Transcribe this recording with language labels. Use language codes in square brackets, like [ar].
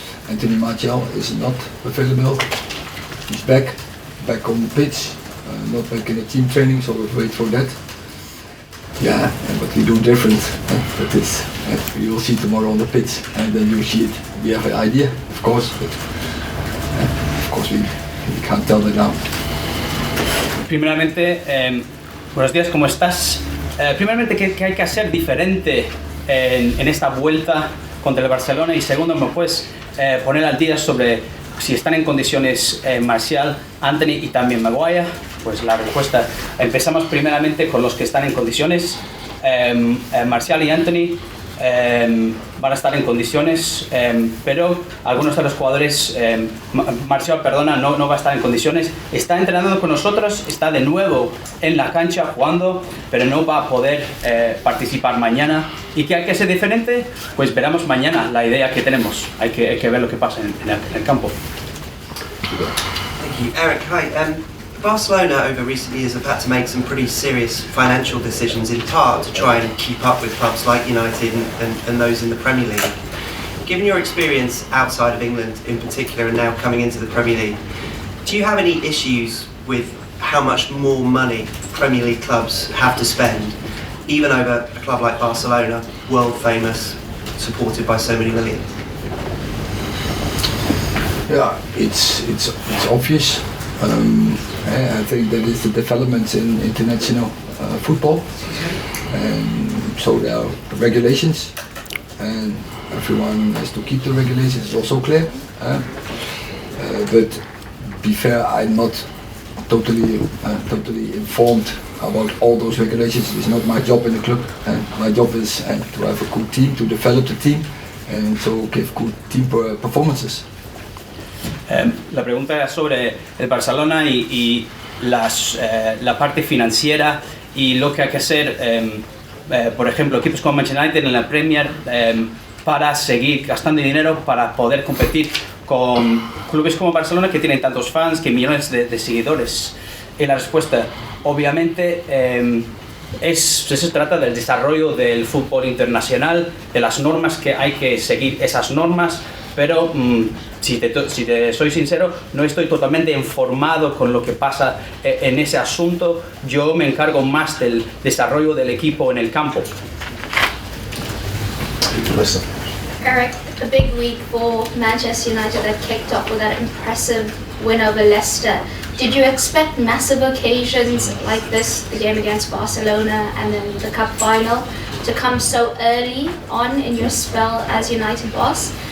[en] Anthony Martial is not available. He's back on the pitch, not back in the team training, so we'll wait for that. Yeah, and what we do different, that is, you will see tomorrow on the pitch, and then you see it. We have an idea, of course, but of course we can't tell that now. [es] Primeramente, buenos días, ¿cómo estás? Primeramente, ¿qué hay que hacer diferente en esta vuelta contra el Barcelona? Y segundo, ¿me puedes poner al día sobre si están en condiciones Martial, Antony y también Maguire? Pues la respuesta, empezamos primeramente con los que están en condiciones. Martial y Antony van a estar en condiciones, pero algunos de los jugadores, Martial, no va a estar en condiciones. Está entrenando con nosotros, está de nuevo en la cancha jugando, pero no va a poder participar mañana. ¿Y qué hay que hacer diferente? Pues veremos mañana la idea que tenemos. Hay que ver lo que pasa en el campo. [en] Thank you. Eric, hi. Barcelona over recent years have had to make some pretty serious financial decisions, in part to try and keep up with clubs like United and those in the Premier League. Given your experience outside of England in particular and now coming into the Premier League, do you have any issues with how much more money Premier League clubs have to spend, even over a club like Barcelona, world famous, supported by so many millions? Yeah, it's obvious. I think that is the developments in international football, and so there are regulations, and everyone has to keep the regulations. It's also clear, but be fair, I'm not totally informed about all those regulations. It's not my job in the club. My job is to have a good team, to develop the team, and so give good team performances. [es] La pregunta era sobre el Barcelona y la parte financiera y lo que hay que hacer, por ejemplo, equipos como Manchester United en la Premier para seguir gastando dinero para poder competir con clubes como Barcelona que tienen tantos fans, que millones de seguidores. Y la respuesta, obviamente, se trata del desarrollo del fútbol internacional, de las normas que hay que seguir esas normas, pero si te soy sincero, no estoy totalmente informado con lo que pasa en ese asunto. Yo me encargo más del desarrollo del equipo en el campo. [en] Eric, a big week for Manchester United that kicked off with that impressive win over Leicester. Did you expect massive occasions like this, the game against Barcelona and then the cup final, to come so early on in your spell as United boss?